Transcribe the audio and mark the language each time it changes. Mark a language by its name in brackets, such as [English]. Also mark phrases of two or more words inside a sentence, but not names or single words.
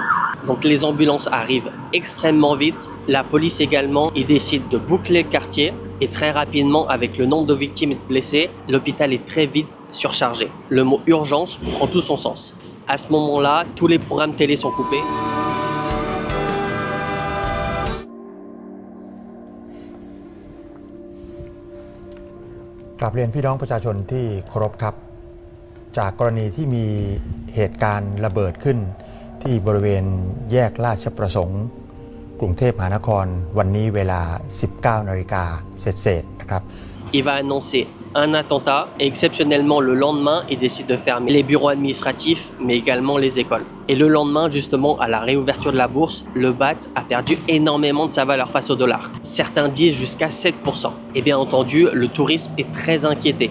[French] Donc les ambulances arrivent extrêmement vite. La police également, ils décident de boucler le quartier. Et très rapidement, avec le nombre de victimes et de blessés, l'hôpital est très vite surchargé. Le mot urgence prend tout son sens. À ce moment-là, tous les programmes télé sont coupés. [Thai] กราบเรียนพี่น้องประชาชนที่เคารพครับจากกรณีที่มีเหตุการณ์ระเบิดขึ้นที่บริเวณแยกราชประสงค์กรุงเทพมหานครวันนี้เวลา 19 นาฬิกาเศษๆนะครับ [French] Il va annoncer un attentat et exceptionnellement le lendemain, il décide de fermer les bureaux administratifs mais également les écoles. Et le lendemain, justement, à la réouverture de la bourse, le baht a perdu énormément de sa valeur face au dollar. Certains disent jusqu'à 7%. Et bien entendu, le tourisme est très inquiété.